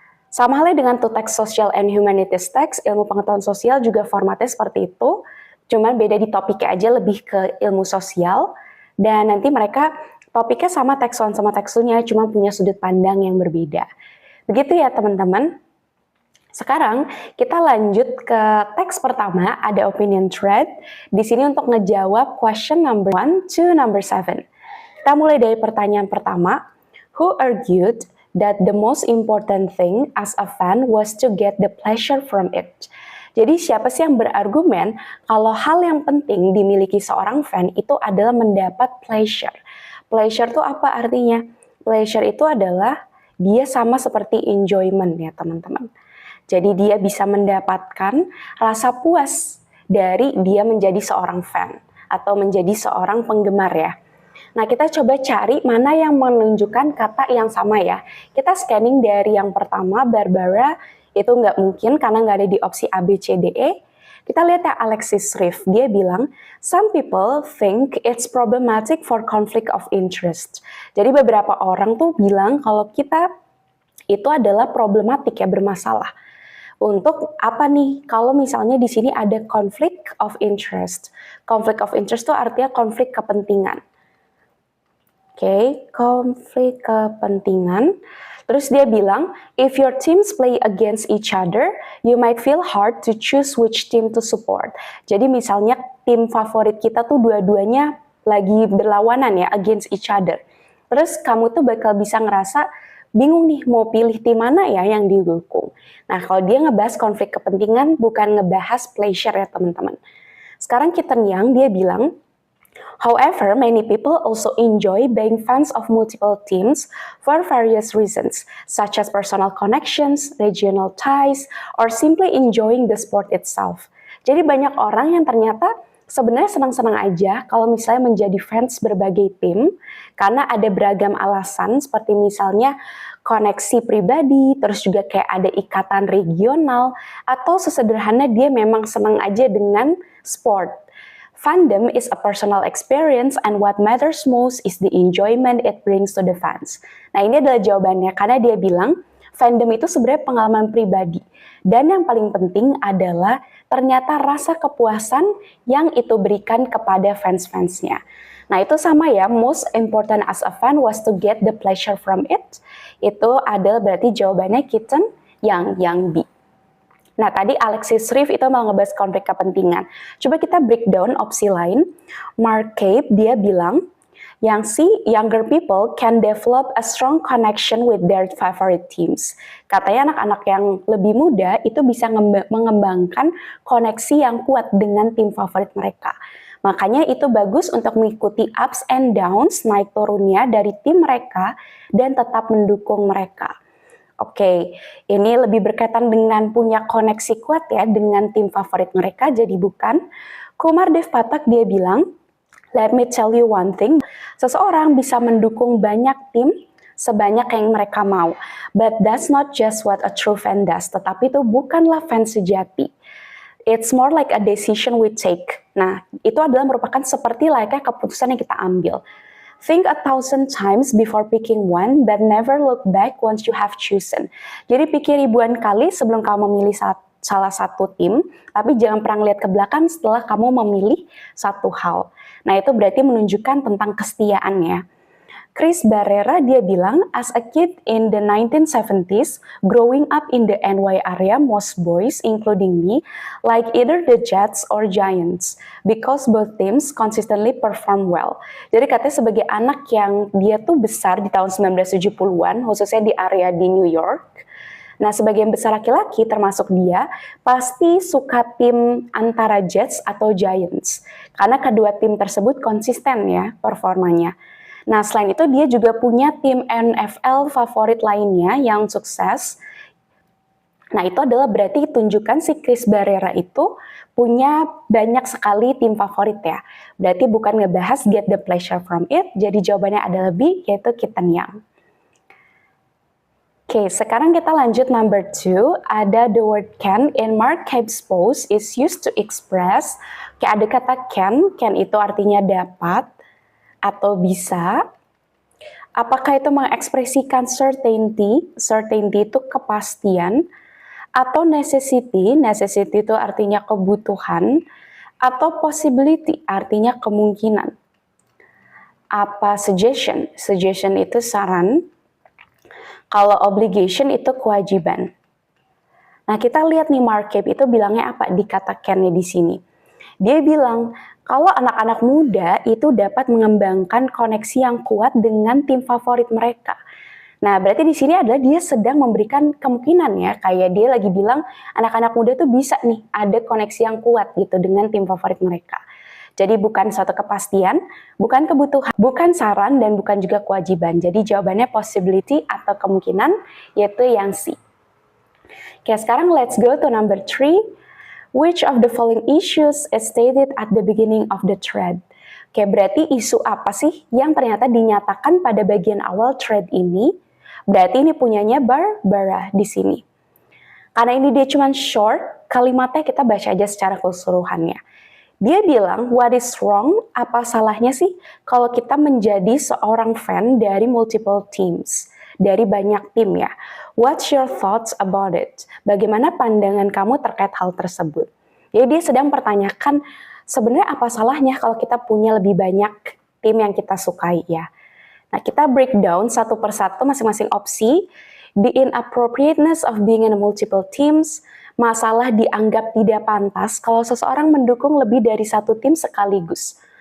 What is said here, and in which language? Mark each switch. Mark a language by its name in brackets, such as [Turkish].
[Indonesian] Sama halnya dengan [English] to text social and humanities text, [Indonesian] ilmu pengetahuan sosial juga formatnya seperti itu, cuman beda di topiknya aja lebih ke ilmu sosial, dan nanti mereka topiknya sama teks 1 sama teks 2-nya, cuma punya sudut pandang yang berbeda. Begitu ya teman-teman. Sekarang kita lanjut ke teks pertama, ada opinion thread. Di sini untuk ngejawab [English] question number 1 to number 7. [Indonesian] Kita mulai dari pertanyaan pertama. [English] Who argued that the most important thing as a fan was to get the pleasure from it. [Indonesian] Jadi siapa sih yang berargumen kalau hal yang penting dimiliki seorang fan itu adalah mendapat pleasure. Pleasure itu apa artinya? Pleasure itu adalah dia sama seperti enjoyment ya teman-teman. Jadi dia bisa mendapatkan rasa puas dari dia menjadi seorang fan atau menjadi seorang penggemar ya. Nah, kita coba cari mana yang menunjukkan kata yang sama ya. Kita scanning dari yang pertama, Barbara, itu nggak mungkin karena nggak ada di opsi A, B, C, D, E. Kita lihat ya [English] Alexis Riff, [Indonesian] dia bilang, [English] some people think it's problematic for conflict of interest. [Indonesian] Jadi beberapa orang tuh bilang kalau kita itu adalah problematik ya, bermasalah Untuk apa nih? Kalau misalnya di sini ada conflict of interest. Conflict of interest itu artinya konflik kepentingan. Oke, konflik kepentingan. Terus dia bilang, [English] if your teams play against each other, you might feel hard to choose which team to support. [Indonesian] Jadi misalnya tim favorit kita tuh dua-duanya lagi berlawanan ya, against each other. Terus kamu tuh bakal bisa ngerasa bingung nih mau pilih tim mana ya yang didukung. Nah, kalau dia ngebahas konflik kepentingan, bukan ngebahas pleasure ya teman-teman. Sekarang Keaton Young dia bilang, [English] however, many people also enjoy being fans of multiple teams for various reasons, such as personal connections, regional ties, or simply enjoying the sport itself. [Indonesian] Jadi banyak orang yang ternyata sebenarnya senang-senang aja kalau misalnya menjadi fans berbagai tim, karena ada beragam alasan seperti misalnya koneksi pribadi, terus juga kayak ada ikatan regional, atau sesederhana dia memang senang aja dengan sport. [English] Fandom is a personal experience and what matters most is the enjoyment it brings to the fans. [Indonesian] Nah, ini adalah jawabannya karena dia bilang fandom itu sebenarnya pengalaman pribadi. Dan yang paling penting adalah ternyata rasa kepuasan yang itu berikan kepada fans-fansnya. Nah, itu sama ya, [English] most important as a fan was to get the pleasure from it. [Indonesian] Itu adalah berarti jawabannya Keaton yang B. Nah, tadi Alexis Reeve itu mau ngebahas konflik kepentingan. Coba kita breakdown opsi lain. Mark Cabe, dia bilang, yang C, [English] younger people can develop a strong connection with their favorite teams. [Indonesian] Katanya anak-anak yang lebih muda itu bisa mengembangkan koneksi yang kuat dengan tim favorit mereka. Makanya itu bagus untuk mengikuti [English] ups and downs, [Indonesian] naik turunnya dari tim mereka dan tetap mendukung mereka. Oke, ini lebih berkaitan dengan punya koneksi kuat ya dengan tim favorit mereka, jadi bukan. Kumar Dev Pathak dia bilang, [English] let me tell you one thing, [Indonesian] seseorang bisa mendukung banyak tim sebanyak yang mereka mau, [English] but that's not just what a true fan does, [Indonesian] tetapi itu bukanlah fans sejati. [English] It's more like a decision we take. [Indonesian] Nah, itu adalah merupakan seperti layaknya keputusan yang kita ambil. [English] Think 1,000 times before picking one, but never look back once you have chosen. [Indonesian] Jadi pikir ribuan kali sebelum kamu memilih salah satu tim, tapi jangan pernah lihat ke belakang setelah kamu memilih satu hal. Nah, itu berarti menunjukkan tentang kesetiaannya. Chris Barrera dia bilang, [English] as a kid in the 1970s, growing up in the NY area, most boys, including me, like either the Jets or Giants, because both teams consistently perform well. [Indonesian] Jadi katanya sebagai anak yang dia tuh besar di tahun 1970-an, khususnya di area di New York, nah sebagian besar laki-laki termasuk dia, pasti suka tim antara Jets atau Giants, karena kedua tim tersebut konsisten ya performanya. Nah, selain itu dia juga punya tim NFL favorit lainnya yang sukses. Nah, itu adalah berarti tunjukkan si Chris Barrera itu punya banyak sekali tim favorit ya. Berarti bukan ngebahas [English] get the pleasure from it, [Indonesian] jadi jawabannya adalah B, yaitu Keaton Young. Oke, sekarang kita lanjut number 2. Ada [English] the word can in Mark Cabe's post is used to express. [Indonesian] Oke, ada kata can itu artinya dapat atau bisa. Apakah itu mengekspresikan certainty itu kepastian, atau necessity itu artinya kebutuhan, atau possibility artinya kemungkinan. Apa suggestion itu saran. Kalau obligation itu kewajiban. Nah, kita lihat nih Mark Cabe itu bilangnya apa di kata can-nya di sini. Dia bilang, kalau anak-anak muda itu dapat mengembangkan koneksi yang kuat dengan tim favorit mereka. Nah, berarti di sini adalah dia sedang memberikan kemungkinan ya, kayak dia lagi bilang anak-anak muda tuh bisa nih ada koneksi yang kuat gitu dengan tim favorit mereka. Jadi bukan suatu kepastian, bukan kebutuhan, bukan saran, dan bukan juga kewajiban. Jadi jawabannya possibility atau kemungkinan, yaitu yang C. Oke, sekarang [English] let's go to number 3. Which of the following issues is stated at the beginning of the thread? [Indonesian] Oke, berarti isu apa sih yang ternyata dinyatakan pada bagian awal thread ini? Berarti ini punyanya Barbara di sini. Karena ini dia cuma short, kalimatnya kita baca aja secara keseluruhannya. Dia bilang, [English] what is wrong? [Indonesian] Apa salahnya sih kalau kita menjadi seorang fan dari multiple teams? Dari banyak tim ya. [English] What's your thoughts about it? [Indonesian] Bagaimana pandangan kamu terkait hal tersebut? Jadi dia sedang pertanyakan sebenarnya apa salahnya kalau kita punya lebih banyak tim yang kita sukai ya. Nah, kita breakdown satu persatu masing-masing opsi. [English] The inappropriateness of being in multiple teams, [Indonesian] masalah dianggap tidak pantas kalau seseorang mendukung lebih dari satu tim sekaligus.